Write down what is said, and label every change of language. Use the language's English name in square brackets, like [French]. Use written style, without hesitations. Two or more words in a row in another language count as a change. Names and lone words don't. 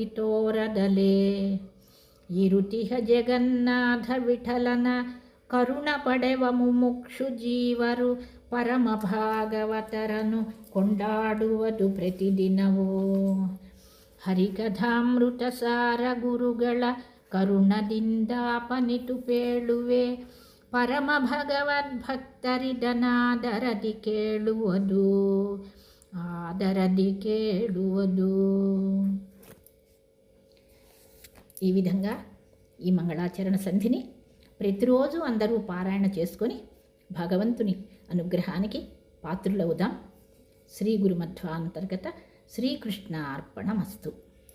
[Kannada] ತೋರದಲೇ ಇರುತಿಹ ಜಗನ್ನಾಥ ವಿಠಲನ ಕರುಣ ಪಡೆವ ಮುಮುಕ್ಷು ಜೀವರು ಪರಮ ಭಾಗವತರನು ಕೊಂಡಾಡುವುದು ಪ್ರತಿದಿನವೂ ಹರಿಕಥಾಮೃತ ಸಾರ ಗುರುಗಳ ಕರುಣದಿಂದಾಪನಿತು ಪೇಳುವೆ ಪರಮ ಭಗವದ್ಭಕ್ತರಿದನಾದರದಿ ಕೇಳುವುದು ಆದರದಿ ಕೇಳುವುದು. [Telugu] ఈ విధంగా ఈ మంగళాచరణ సంధిని ప్రతిరోజు అందరూ పారాయణ చేసుకొని భగవంతుని అనుగ్రహానికి పాత్రులవుదాం. [Sanskrit] శ్రీ గురుమధ్వాంతర్గత శ్రీకృష్ణ అర్పణమస్తు.